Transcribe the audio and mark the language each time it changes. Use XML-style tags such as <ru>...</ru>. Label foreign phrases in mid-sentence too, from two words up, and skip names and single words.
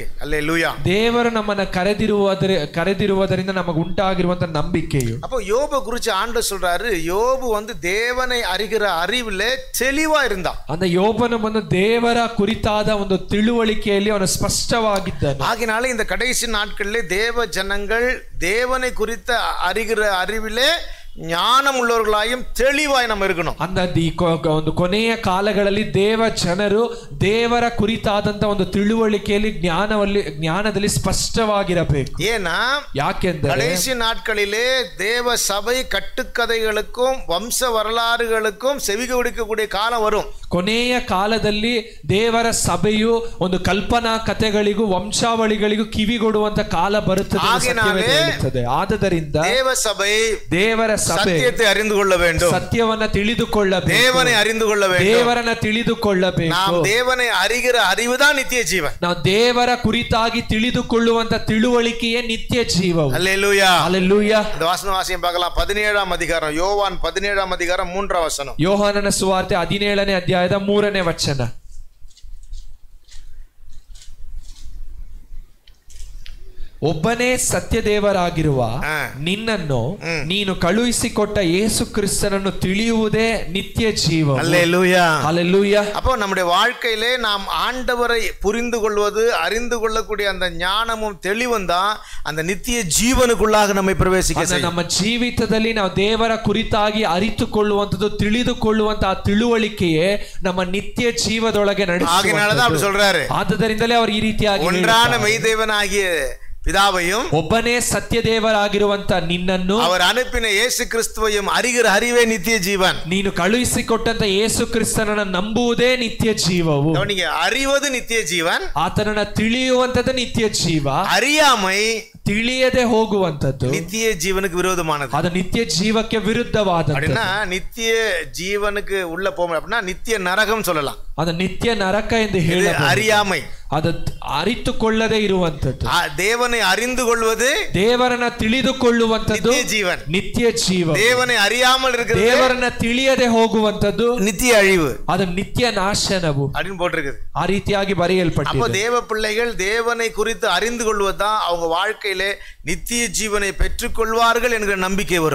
<ta>அல்லேலூயா.</ta> <kn>ದೇವರು ನಮ್ಮನ್ನ ಕರೆದಿರುವುದರಿಂದ ನಮಗೆ ಉಂಟಾಗಿರುವಂತ ನಂಬಿಕೆಯು.</kn> <ta>அப்போ யோபு குறித்து ஆண்டவர் சொல்றாரு, யோபு தேவனை அறிகிற அறிவில தெளிவா இருந்தான்.</ta> <kn>அந்த யோபನು ದೇವರ ಕುರಿತಾದ ಒಂದು ತಿಳುವಳಿಕೆಯಲ್ಲಿ ಅವನು ಸ್ಪಷ್ಟವಾಗಿದ್ದಾನೆ.</kn> <ta>ஆகினால இந்த கடைசி நாட்களிலே தேவ ஜனங்கள் தேவனை குறித்த அறிகிற அறிவிலே ஞானம் உள்ளவர்களாயும் தெளிவாய் நம்ம இருக்கணும்.</ta> <kn>அந்த ಒಂದು ಕೊನೆಯ ಕಾಲಗಳಲ್ಲಿ ದೇವ ಜನರು ದೇವರ ಕುರಿತಾದಂತ ಒಂದು ತಿಳುವಳಿಕೆಯಲ್ಲಿ ಜ್ಞಾನದಲ್ಲಿ ಸ್ಪಷ್ಟವಾಗಿರಬೇಕು.</kn> <ta>ஏன்னா</ta> <kn>ಯಾಕೆಂದರೆ</kn> <ta>கடைசி நாட்களிலே தேவ சபை கட்டுக்கதைகளுக்கும் வம்ச வரலாறுகளுக்கும் செவி கொடுக்கக்கூடிய காலம் வரும்.</ta> <kn>ಕೊನೆಯ ಕಾಲದಲ್ಲಿ ದೇವರ ಸಭೆಯು ಒಂದು ಕಲ್ಪನಾ ಕಥೆಗಳಿಗೂ ವಂಶಾವಳಿಗಳಿಗೂ ಕಿವಿಗೊಡುವಂತ ಕಾಲ ಬರುತ್ತದೆ. ಆದ್ದರಿಂದ ದೇವರ</kn> <ta>சத்தியத்தை அறிந்து கொள்ள வேண்டும்,</ta> <kn>ಸತ್ಯವನ್ನ ತಿಳಿದುಕೊಳ್ಳಬೇಕು,</kn> <ta>தேவனை அறிந்து கொள்ள வேண்டும்,</ta> <kn>ದೇವರನ್ನ ತಿಳಿದುಕೊಳ್ಳಬೇಕು.</kn> <ta>நாம் தேவனை அறிகிற அறிவுதான் நித்திய ஜீவன்.</ta> <kn>ನಾವು ದೇವರ ಕುರಿತಾಗಿ ತಿಳಿದುಕೊಳ್ಳುವಂತ ತಿಳುವಳಿಕೆಯೇ ನಿತ್ಯ ಜೀವವು.</kn> <ta>அல்லேலூயா. அல்லேலூயா. இந்த வாசியம் பார்க்கலாம். 17ஆம் அதிகாரம், யோவான் 17ஆம் அதிகாரம் 3ஆம் வசனம்.</ta> <kn>ಯೋಹಾನನ ಸುವಾರ್ತೆ 17ನೇ ಅಧ್ಯಾಯದ 3ನೇ ವಚನ. ಒಬ್ಬನೇ ಸತ್ಯದೇವರಾಗಿರುವ ನಿನ್ನನ್ನು ನೀನು ಕಳುಹಿಸಿಕೊಟ್ಟ ಯೇಸು ಕ್ರಿಸ್ತನನ್ನು ತಿಳಿಯುವುದೇ ನಿತ್ಯ ಜೀವ.</kn> <ta>அல்லேலூயா. அல்லேலூயா. அப்போ நம்முடைய வாழ்க்கையிலே நாம் ஆண்டவரை புரிந்து கொள்வது, அறிந்து கொள்ளக்கூடிய அந்த ஞானமும் தெளிவும் தான் அந்த நித்திய ஜீவனுக்குள்ளாக நம்மை பிரவேசிக்க செய்யும்.</ta> <kn>ನಮ್ಮ ಜೀವಿತದಲ್ಲಿ ನಾವು ದೇವರ ಕುರಿತಾಗಿ ಅರಿತುಕೊಳ್ಳುವಂತದ್ದು, ತಿಳಿದುಕೊಳ್ಳುವಂತ ಆ ತಿಳುವಳಿಕೆಯೇ ನಮ್ಮ ನಿತ್ಯ ಜೀವದೊಳಗೆ ನಡೆಸುತ್ತದೆ. ಆದ್ದರಿಂದಲೇ ಅವರು ಈ ರೀತಿಯಾಗಿ</kn> <ta>ஒன்றான மெய்தேவனாகிய பிதாவையும்</ta> <kn>ಒಬ್ಬನೇ ಸತ್ಯದೇವರಾಗಿರುವಂತ ನಿನ್ನನ್ನು</kn> <ta>அவர் அனுப்பின இயேசு கிறிஸ்துவையும் அறிகிற அறிவே நித்திய ஜீவன்.</ta> <kn>ನೀನು ಕಳುಹಿಸಿಕೊಟ್ಟಂತ ಯೇಸು ಕ್ರಿಸ್ತನನ್ನು ನಂಬುವುದೇ ನಿತ್ಯ ಜೀವವು.</kn> <ta>நீங்க அறிவது நித்திய ஜீவன்,</ta> <kn>ಆತನನ್ನ ತಿಳಿಯುವಂತದ್ದು ನಿತ್ಯ ಜೀವ.</kn> <ta>அறியாமை</ta> <kn>ತಿಳಿಯದೆ ಹೋಗುವಂತದ್ದು</kn> <ta>நித்திய ஜீவனுக்கு விரோதமானது.</ta> <kn>ಅದು ನಿತ್ಯ ಜೀವಕ್ಕೆ ವಿರುದ್ಧವಾದದ್ದು.</kn> <ta>அப்படின்னா நித்திய ஜீவனுக்கு உள்ள போக அப்படின்னா நித்திய நரகம் சொல்லலாம்.</ta> <kn>ಅದು ನಿತ್ಯ ನರಕ ಎಂದು ಹೇಳಬಹುದು.</kn> <ta>அறியாமை,</ta> <kn>ಅದು ಅರಿತುಕೊಳ್ಳದೆ ಇರುವಂತದ್ದು.</kn> <ta>தேவனை அறிந்து கொள்வது,</ta> <kn>ದೇವರನ್ನ ತಿಳಿದುಕೊಳ್ಳುವಂತದ್ದು</kn> <ta>நித்திய ஜீவன்.</ta> <kn>ನಿತ್ಯ ಜೀವ.</kn> <ta>தேவனை அறியாமல் இருக்கிறது,</ta> <kn>ದೇವರನ್ನ ತಿಳಿಯದೆ ಹೋಗುವಂತದ್ದು</kn> <ta>நித்திய அழிவு,</ta> <kn>ಅದು ನಿತ್ಯ ನಾಶನವು</kn> <ta>அப்படின்னு போட்டிருக்குது.</ta> <kn>ಆ ರೀತಿಯಾಗಿ ಬರೆಯಲ್ಪಟ್ಟಿದೆ.</kn> <ta>அப்போ தேவ பிள்ளைகள் தேவனை குறித்து அறிந்து கொள்வதுதான் அவங்க வாழ்க்கையிலே நித்திய ஜீவனை பெற்றுக் கொள்வார்கள் என்கிற நம்பிக்கை வரும்.</ta>